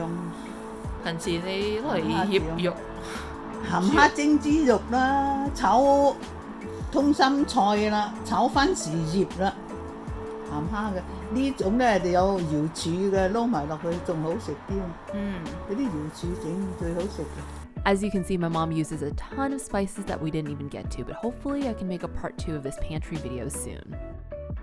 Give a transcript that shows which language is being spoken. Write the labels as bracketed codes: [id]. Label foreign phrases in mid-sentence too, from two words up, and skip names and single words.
[yue] 平時你攞嚟醃肉。鹹蝦蒸豬肉啦，炒通心菜啦，炒番薯葉啦，鹹蝦嘅呢種咧就有瑤柱嘅，撈埋落去仲好食啲。嗰啲瑤柱整最好食嘅。 [en] As you can see, my mom uses a ton of spices that we didn't even get to, but hopefully I can make a part 2 of this pantry video soon.